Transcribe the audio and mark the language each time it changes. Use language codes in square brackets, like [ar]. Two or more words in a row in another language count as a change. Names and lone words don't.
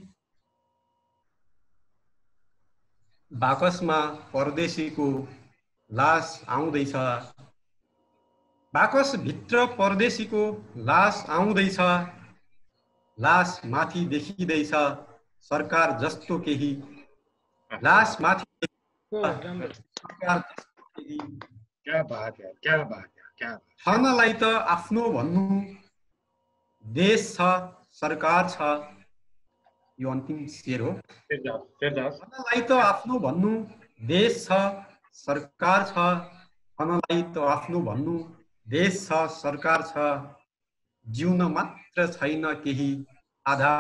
[ne] बाकसमा परदेशीको लास आउँदैछ बाकस भित्र परदेशीको लास आउँदैछ लास माथि देखिँदैछ सरकार जस्तो केही लास माथि सरकार जस्तो केही [hi] क्या बात है क्या बात है क्या [ne] छनलाई त आफ्नो भन्नु देश छ सरकार छ यो अन्तिम शेर हो छनलाई त आफ्नो भन्नु देश छ सरकार छ छनलाई त आफ्नो भन्नु देश छ सरकार छ जिउन मात्र छैन केही आधार